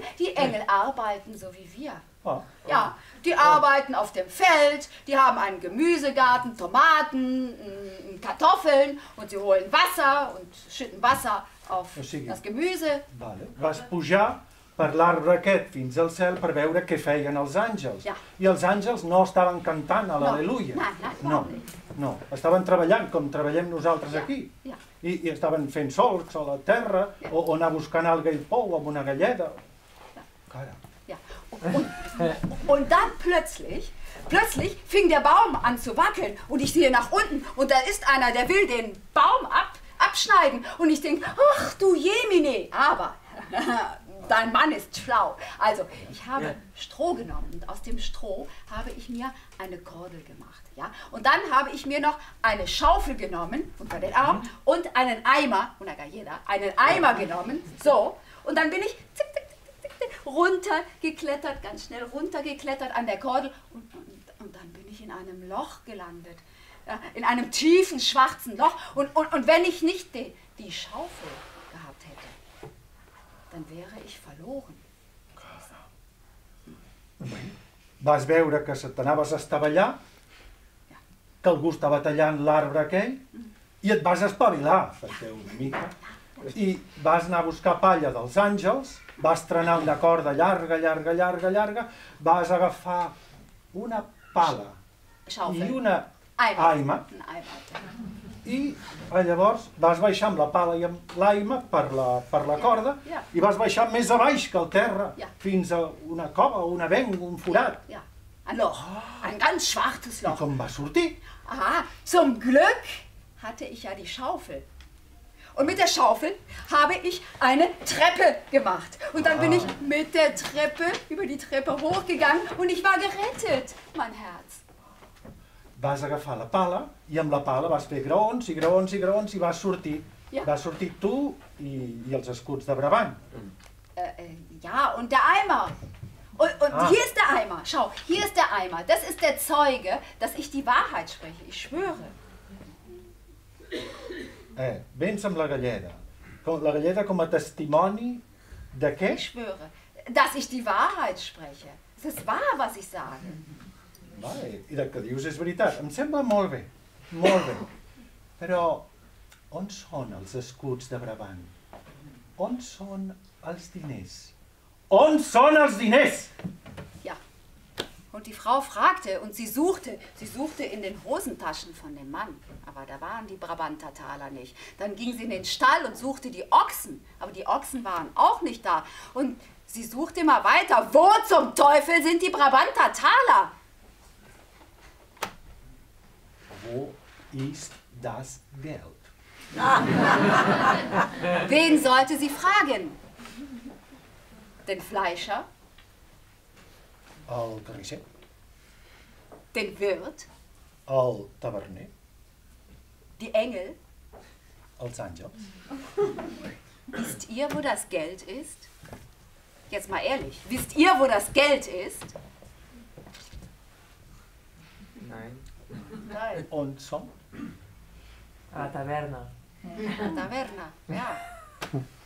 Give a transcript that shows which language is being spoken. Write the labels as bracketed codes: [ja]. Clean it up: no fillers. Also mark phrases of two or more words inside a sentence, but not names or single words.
[de] Die Engel arbeiten so wie wir. Ja, die arbeiten auf dem Feld, die haben einen Gemüsegarten, Tomaten, Kartoffeln und sie holen Wasser und schütten Wasser auf das Gemüse. [ca] Vale. Vas pujar per l'arbre aquest fins al cel per veure què feien els àngels. [de] Ja. [ca] I els àngels no estaven cantant a l'Aleluia. No, estaven treballant com treballem nosaltres aquí. [de] Ja. [ca] I estaven fent solcs a la terra o anar buscant alga i pou amb una galleda. Cara. [de] Ja. Und dann plötzlich fing der Baum an zu wackeln und ich sehe nach unten und da ist einer, der will den Baum abschneiden und ich denke, ach du Jemine, aber dein Mann ist schlau. Also ich habe Stroh genommen und aus dem Stroh habe ich mir eine Kordel gemacht. Ja? Und dann habe ich mir noch eine Schaufel genommen unter den Arm und einen Eimer, [ca] una galleda, [de] einen Eimer genommen, so, und dann bin ich runtergeklettert, ganz schnell runtergeklettert an der Kordel und dann bin ich in einem Loch gelandet. Ja, in einem tiefen, schwarzen Loch. Und wenn ich nicht die Schaufel gehabt hätte, dann wäre ich verloren. [ca] Vas veure que se t'anaves a estavellar, que algú estava tallant l'arbre aquell, i et vas espavilar, perquè una mica, i vas anar a buscar palla dels àngels, vas trenar una corda llarga, vas agafar una pala i una aima, i llavors vas baixar amb la pala i amb l'aima per la corda i vas baixar més a baix que al terra, fins a una cova, un avenc, un forat. [de] Ja, ein Loch, ein ganz schwarzes Loch. [ca] I com vas sortir? [de] Aha, zum Glück hatte ich ja die Schaufel. Und mit der Schaufel habe ich eine Treppe gemacht. Und dann bin ich mit der Treppe, über die Treppe hochgegangen und ich war gerettet, mein Herz. [ca] Vas agafar la pala i amb la pala vas fer graons i vas sortir. [de] Ja. [ca] Vas sortir tu i els escuts de Brabant. [de] Ja, und der Eimer. Und hier ist der Eimer. Schau, hier ist der Eimer. Das ist der Zeuge, dass ich die Wahrheit spreche. Ich schwöre. [ca] Vens amb la galleda. La galleda com a testimoni de què? [de] Ich schwöre, dass ich die Wahrheit spreche. Es ist wahr, was ich sage. [ca] Vale, i el que dius és veritat. Em sembla molt bé, molt bé. Però on són els escuts de Brabant? On són els diners? On són els diners? [de] Ja, und die Frau fragte und sie suchte in den Hosentaschen von dem Mann. Aber da waren die Brabanter Taler nicht. Dann ging sie in den Stall und suchte die Ochsen. Aber die Ochsen waren auch nicht da. Und sie suchte immer weiter. Wo zum Teufel sind die Brabanter Taler? Wo ist das Geld? Wen sollte sie fragen? Den Fleischer? [ca] El carnisser? [de] Den Wirt? [ca] El taverner? [de] Die Engel? [ca] Els àngels? [de] Wisst ihr, wo das Geld ist? Jetzt mal ehrlich, wisst ihr, wo das Geld ist? Nein. Nein. [ca] On són? A la taverna. A la taverna, [de] ja.